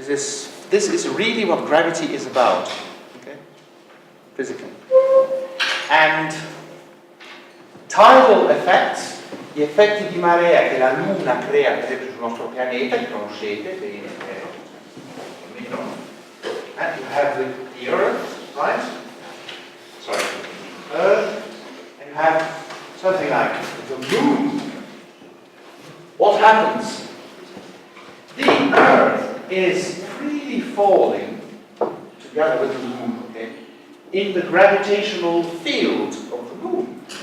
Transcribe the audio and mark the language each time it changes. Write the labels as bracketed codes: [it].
[en] This is really what gravity is about, okay? Physically. And tidal effects, [it] gli effetti di marea che la Luna crea per esempio sul nostro pianeta, li conoscete bene, [en] and you have the Earth, right? Sorry, Earth, and you have something like the Moon. What happens? The Earth is really falling together with the Moon, okay, in the gravitational field of the Moon.